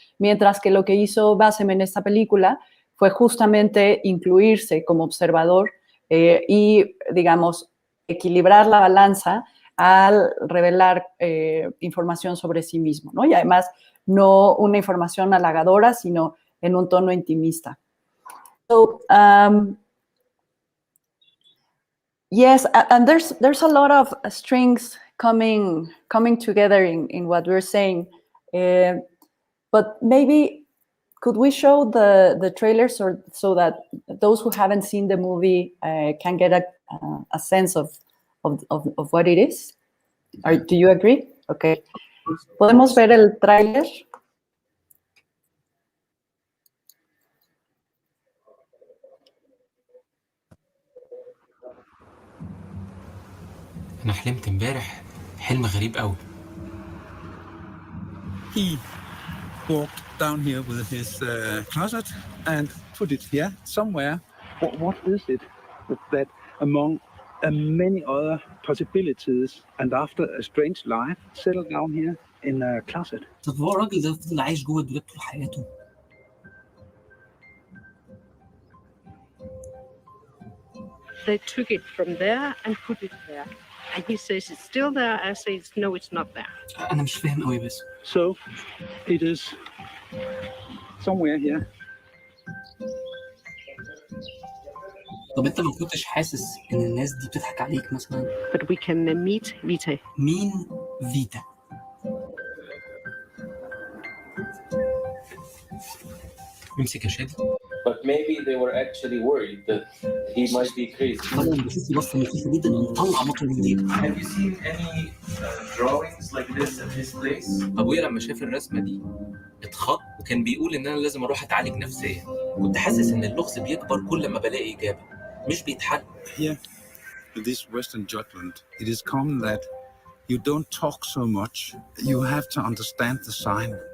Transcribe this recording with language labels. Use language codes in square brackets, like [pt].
[es] Mientras que lo que hizo Bassem en esta película fue justamente incluirse como observador y, digamos, equilibrar la balanza al revelar información sobre sí mismo, ¿no? Y además no una información halagadora, sino en un tono intimista. [en] So, yes, and there's a lot of strings coming together in what we're saying, but maybe could we show the trailers so that those who haven't seen the movie can get a sense of what it is? Do you agree? Okay. [es] ¿Podemos ver el tráiler? [ar] أنا حلمت امبارح حلم غريب قوي. [en] He walked down here with his closet and put it here somewhere. What is it that among many other possibilities and after a strange life settled down here in a closet? [ar] طب هو الراجل ده فضل عايش جوه الدولاب طول حياته؟ [en] They took it from there and put it there. And he says it's still there. I say no, it's not there. [ar] أنا مش فاهم قوي بس. [en] So it is somewhere here. [ar] طب أنت ما كنتش حاسس إن الناس دي بتضحك عليك مثلا؟ [en] But we can meet Vita. [ar] مين فيتا؟ امسك يا شادي. [en] But maybe they were actually worried that he might be crazy. [ar] أنا بشوف بصة لطيفة جدا ومطلع مطر جديد. [en] Have you seen any drawings like this at this place? [ar] أبويا لما شاف الرسمة دي اتخض وكان بيقول إن أنا لازم أروح أتعالج نفسيا. كنت حاسس إن اللغز بيكبر كل ما بلاقي إجابة، مش بيتحل. [en] Here, in this Western Jutland, it is common that you don't talk so much. You have to understand the sign.